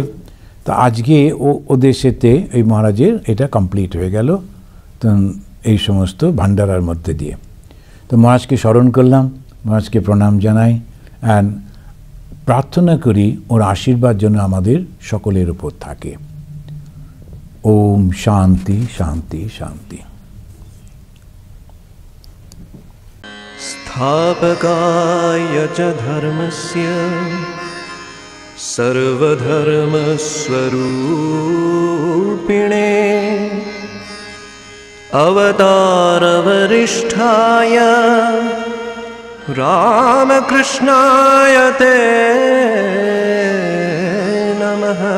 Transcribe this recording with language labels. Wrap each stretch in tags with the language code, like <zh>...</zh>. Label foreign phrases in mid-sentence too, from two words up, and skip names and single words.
<bn>তো আজকে ওদের সাথে এই মহারাজের এটা কমপ্লিট হয়ে গেল, তো এই সমস্ত ভান্ডারার মধ্যে দিয়ে। তো মহারাজকে স্মরণ করলাম, মহারাজকে প্রণাম জানাই, অ্যান্ড প্রার্থনা করি ওর আশীর্বাদ যেন আমাদের সকলের উপর থাকে।</bn> <sa>ওম শান্তি শান্তি শান্তি। स्थापकाय च धर्मस्य सर्वधर्मस्वरूपिणे अवतारवरिष्ठाय रामकृष्णाय ते नमः।</sa>